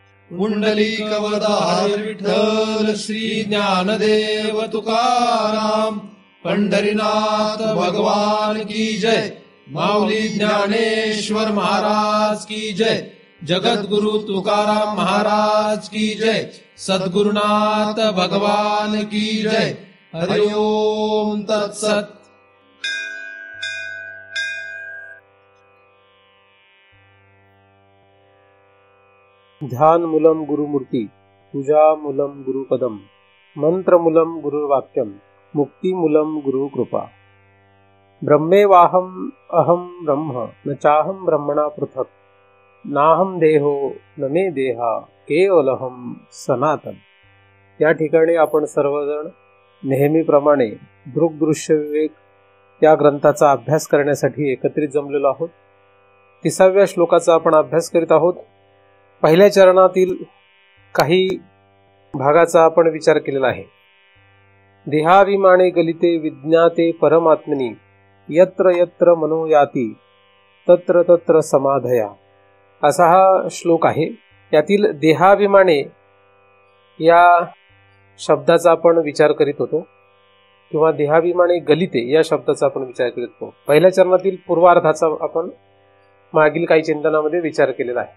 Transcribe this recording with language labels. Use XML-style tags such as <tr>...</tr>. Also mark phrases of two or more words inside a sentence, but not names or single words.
<mr>पुंडलिकवरदा हरी विठ्ठल श्री ज्ञानदेव तुकाराम।</mr> <hi>पंढरीनाथ भगवान की जय। माऊली ज्ञानेश्वर महाराज की जय। जगद्गुरु तुकाराम महाराज की जय। सद्गुरुनाथ भगवान की जय।</hi> <sa>हरि ओम तत्सत। ध्यान मूलम गुरुमूर्ती, पूजा मूलम गुरुपदम, मंत्र मूलम गुरुवाक्यम, मुक्ती मूलम गुरुकृपा। ब्रह्मेवाहम अहम ब्रह्म न चाहम ब्रह्मणा पृथक, नाहम देहो न मे देहा केवलहम सनातन।</sa> <mr>या ठिकाणी आपण सर्वजण नेहमीप्रमाणे दृग्दृश्य विवेक या ग्रंथाचा अभ्यास करण्यासाठी एकत्रित जमलेलो आहोत। 30व्या श्लोकाचा आपण अभ्यास करीत आहोत। पहिल्या चरणातील काही भागाचा आपण विचार केलेला आहे।</mr> <sa>देहाभिमाने गलिते विज्ञाते परमात्मनि, यत्र यत्र मनो याति तत्र तत्र समाधया,</sa> <mr>असा हा श्लोक आहे। यातील देहाभिमाने या शब्दाचा आपण विचार करीत होतो, किंवा देहाभिमाने गलिते या शब्दाचा आपण विचार करीत होतो। पहिल्या चरणातील पूर्वार्धाचा आपण मागील काही चिंतनामध्ये विचार केलेला आहे।</mr>